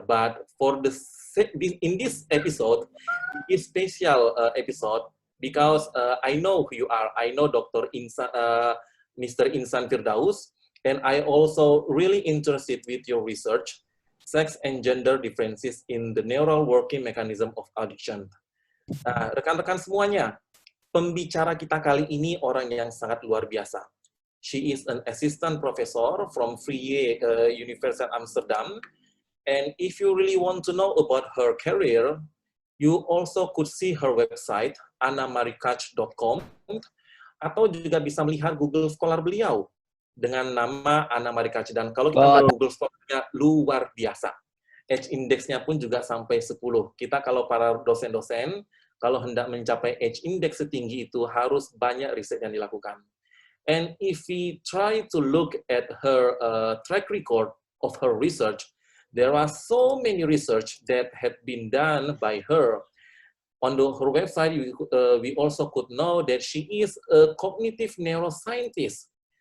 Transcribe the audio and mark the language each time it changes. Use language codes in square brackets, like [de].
[en] But for in this episode, this special episode, because I know who you are. I know Dr. Mr. Insan Firdaus, and I also really interested with your research, sex and gender differences in the neural working mechanism of addiction. [id] Nah, rekan-rekan semuanya, pembicara kita kali ini orang yang sangat luar biasa. [en] She is an assistant professor from Vrije Universiteit Amsterdam, and if you really want to know about her career, you also could see her website, annemarije.com, [id] atau juga bisa melihat Google Scholar beliau dengan nama Anne Marije Kaag. Dan kalau kita lihat Google Scholar-nya luar biasa. Edge index-nya pun juga sampai 10. Kita kalau para dosen-dosen, kalau hendak mencapai edge index setinggi itu harus banyak riset yang dilakukan. [en] And if we try to look at her track record of her research, there are so many research that had been done by her. On her website, we also could know that she is a cognitive neuroscientist.